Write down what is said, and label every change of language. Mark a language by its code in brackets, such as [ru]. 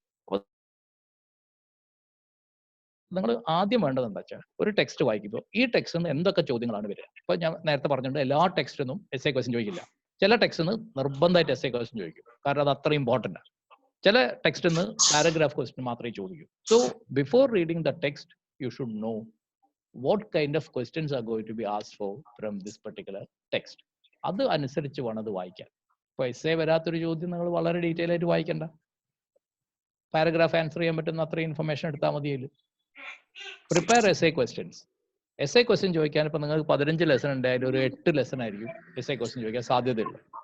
[ml] അപ്പോൾ നിങ്ങൾ ആദ്യം വേണ്ടത് എന്താ വെച്ചാൽ ഒരു ടെക്സ്റ്റ് വായിക്കുമ്പോൾ ഈ ടെക്സ്റ്റിൽ നിന്ന് എന്തൊക്കെ ചോദ്യങ്ങളാണ് വരിക. ഇപ്പൊ ഞാൻ നേരത്തെ പറഞ്ഞിട്ടുണ്ട്, എല്ലാ ടെക്സ്റ്റിനും എസ് എ ക്വസ്റ്റ്യൻ ചോദിക്കില്ല. ചില ടെക്സ്റ്റിന് നിർബന്ധമായിട്ട് എസ് എ ക്വസ്റ്റ്യൻ ചോദിക്കും, കാരണം അത് അത്ര ഇമ്പോർട്ടൻ്റ് ആണ്. ചില ടെക്സ്റ്റിൽ നിന്ന് പാരഗ്രാഫ് ക്വസ്റ്റ്യൻ മാത്രമേ ചോദിക്കൂ. [en] So before reading the text you should know what kind of questions are going to be asked for from this particular text. [ml] അത് അനുസരിച്ച് വേണം അത് വായിക്കാൻ. ഇപ്പോൾ എസ് എ വരാത്തൊരു ചോദ്യം നിങ്ങൾ വളരെ ഡീറ്റെയിൽ ആയിട്ട് വായിക്കണ്ട, പാരഗ്രാഫ് ആൻസർ ചെയ്യാൻ പറ്റുന്ന അത്ര ഇൻഫർമേഷൻ എടുത്താൽ മതിയല്ലോ. [en] Prepare S A questions. [ml] S A question ചോദിക്കാൻ ഇപ്പോൾ നിങ്ങൾക്ക് 15 ലെസൺ ഉണ്ടായാലും ഒരു 8 ലെസൺ ആയിരിക്കും എസ് എ ക്വസ്റ്റ്യൻ ചോദിക്കാൻ സാധ്യതയുള്ളൂ.